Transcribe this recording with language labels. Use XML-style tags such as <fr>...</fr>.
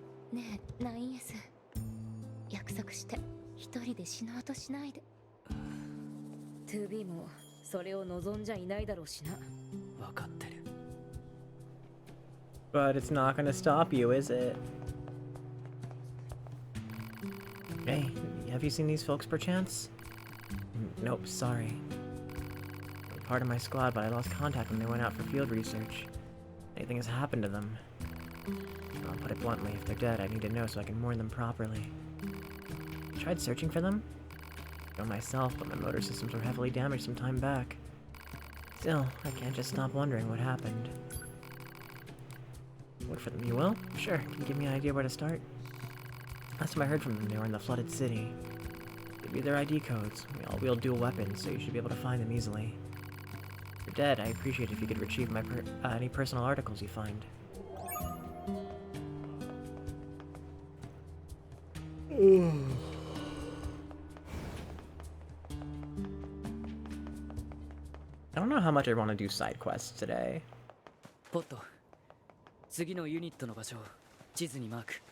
<ja>ねえ 9S、 約束して一人で死のうとしないで。 2B もそれを望んじゃいないだろうしな。分かってる。</ja> <en>But it's not gonna stop you, is it? Hey, have you seen these folks perchance? Nope, sorry. They're part of my squad, but I lost contact when they went out for field research. Anything has happened to them. I'll put it bluntly, if they're dead, I need to know so I can mourn them properly. Tried searching for them? Go myself, but my motor systems were heavily damaged some time back. Still, I can't just stop wondering what happened. Look for them, you will? Sure, can you give me an idea where to start? Last time I heard from them, they were in the flooded city. Give you their ID codes. We all wield dual weapons, so you should be able to find them easily. If you're dead, I appreciate if you could retrieve my any personal articles you find. I don't know how much I want to do side quests today.</en> <ja>ポット、次のユニットの場所を地図にマーク。</ja>